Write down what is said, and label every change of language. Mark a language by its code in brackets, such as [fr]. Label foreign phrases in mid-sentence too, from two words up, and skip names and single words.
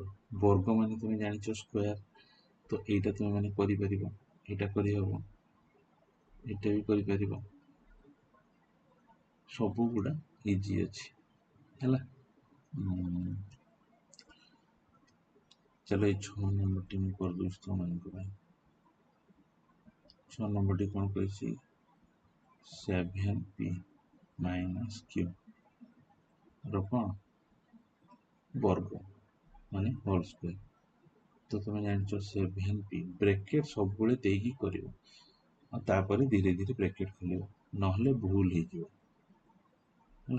[or] ବର୍ଗ ମାନେ ତୁମେ ଜାଣିଛ ସ୍କୋୟାର, ତ ଏଇଟା ତୁମେ ମାନେ କରିପାରିବ, ଏଇଟା କରିହେବ, ଏଇଟା ବି କରିପାରିବ, ସବୁଗୁଡ଼ା ଇଜି ଅଛି। ହେଲା। ଚଲୋ ଏ 6 ନମ୍ବରଟି ମୁଁ କରିଦେଉଛି ତୁମମାନଙ୍କ ପାଇଁ। 6 नंबरटी କ'ଣ କହିଛି 7p ମାଇନସ୍ q ର କ'ଣ ବର୍ଗ ମାନେ [en] whole square. [or] ତ ତୁମେ ଜାଣିଛ 7p ବ୍ରେକେଟ୍ ସବୁବେଳେ ଦେଇକି କରିବ ଆଉ ତାପରେ ଧୀରେ ଧୀରେ ବ୍ରେକେଟ୍ ଖୋଲିବ, ନହେଲେ ଭୁଲ ହେଇଯିବ ହେଲା।